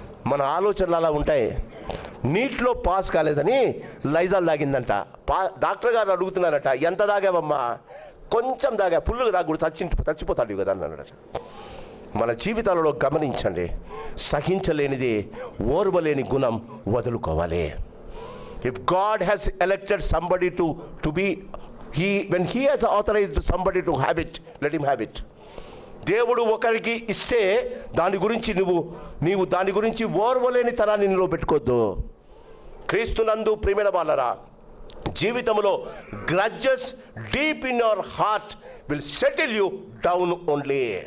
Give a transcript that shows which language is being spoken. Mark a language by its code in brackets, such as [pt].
[te] మన ఆలోచనలు అలా ఉంటాయి. నీట్లో పాస్ కాలేదని లైజాల్ తాగిందంట. డాక్టర్ గారు అడుగుతున్నారట, ఎంత తాగావమ్మా? కొంచెం తాగా, ఫుల్గా తాగుడు చచ్చిపోతాడు కదా అన్నాడట. మన జీవితాలలో గమనించండి, సహించలేనిది, ఓర్వలేని గుణం వదులుకోవాలి. [en] If God has elected somebody to be when he has authorized somebody to have it, let him have it. [te] దేవుడు ఒకరికి ఇస్తే దాని గురించి నీవు దాని గురించి ఓర్వలేని తనాన్ని నీలో పెట్టుకోవద్దు. క్రీస్తునందు ప్రియమైన వాళ్ళరా, జీవితంలో [en] Grudges deep in your heart will settle you down only.